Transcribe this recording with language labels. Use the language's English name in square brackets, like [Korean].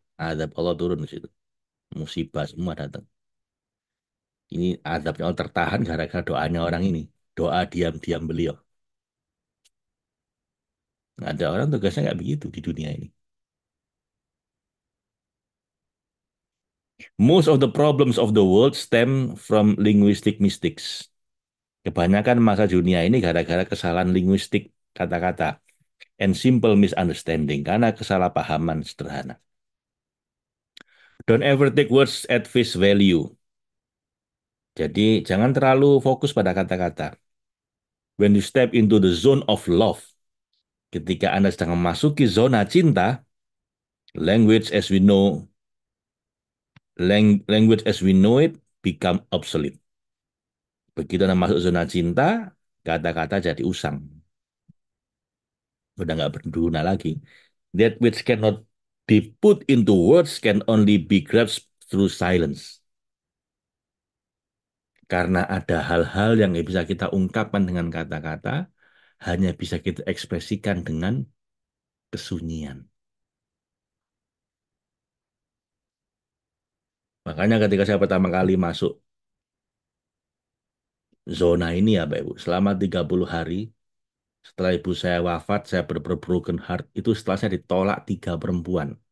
[Indonesian] Azab Allah turun di situ. Musibah semua datang. Ini azabnya Allah tertahan gara-gara doanya orang ini. Doa diam-diam beliau. Nggak ada orang tugasnya nggak begitu di dunia ini. [English] Most of the problems of the world stem from linguistic mistakes. [Indonesian] Kebanyakan masa dunia ini gara-gara kesalahan linguistik kata-kata [English] and simple misunderstanding [Indonesian] karena kesalahpahaman sederhana. [English] Don't ever take words at face value. [Indonesian] Jadi jangan terlalu fokus pada kata-kata. [English] When you step into the zone of love, [Indonesian] ketika Anda sedang memasuki zona cinta, [English] language as we know, language as we know it become obsolete. [Indonesian] Begitu Anda masuk zona cinta, kata-kata jadi usang. Udah nggak berguna lagi. [English] That which cannot be put into words can only be grasped through silence. [Indonesian] Karena ada hal-hal yang nggak bisa kita ungkapkan dengan kata-kata, hanya bisa kita ekspresikan dengan kesunyian. Makanya ketika saya pertama kali masuk zona ini ya Pak Ibu, selama 30 hari, setelah ibu saya wafat, saya benar-benar broken heart, itu setelah saya ditolak 3 perempuan.